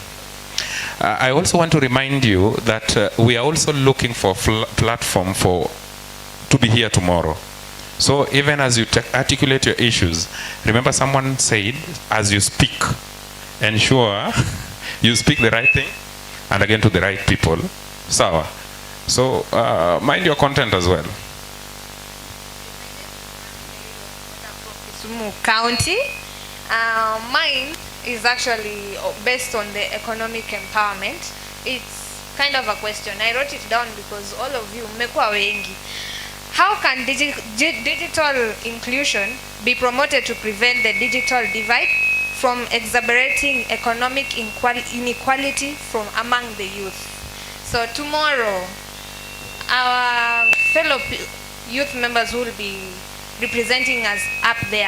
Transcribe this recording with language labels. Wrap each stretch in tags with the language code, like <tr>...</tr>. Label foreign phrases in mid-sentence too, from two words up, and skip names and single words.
<en>I also want to remind you that we are also looking for platform to be here tomorrow. So even as you articulate your issues, remember someone said, as you speak, ensure you speak the right thing and again to the right people. Sawa. So mind your content as well. Kisumu County. Mine is actually based on the economic empowerment. It's kind of a question. I wrote it down because all of you</en> <sw>mmekuwa wengi.</sw> <en>How can digital inclusion be promoted to prevent the digital divide from exacerbating economic inequality from among the youth? So tomorrow, our fellow youth members will be representing us up there.</en>